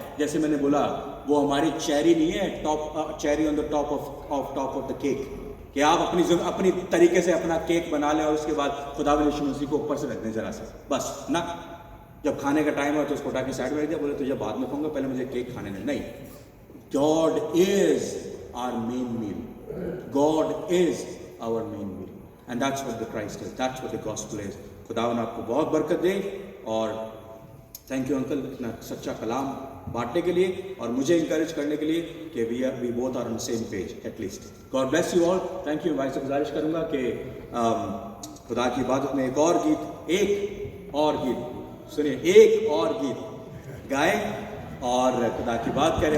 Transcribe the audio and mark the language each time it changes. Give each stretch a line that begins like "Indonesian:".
Hindi: जैसे मैंने बोला, वो हमारी चेरी नहीं है, top cherry on the top of the cake, कि आप अपनी तरीके से अपना केक बना लें और उसके बाद खुदावंद यीशु मसीह को ऊपर से रख दें जरा सा, बस ना। जब खाने का टाइम हो तो उसको उठा के साइड में रख दिया, बोले तुझे बाद में खाऊंगा, पहले मुझे केक खाने दे।
English: नहीं, God is our main meal. God is our main meal. And that's what the Christ is. That's what the gospel is.
Hindi: खुदावन आपको बहुत बरकत दे। और थैंक यू अंकल इतना सच्चा कलाम बांटने के लिए और मुझे इंकरेज करने के लिए कि we both are on same page at least. God bless you all. Thank you. भाई से गुजारिश करूँगा कि खुदा की इबादत में एक और गीत सुनिए, एक और गीत गाएं और खुदा की बात करें।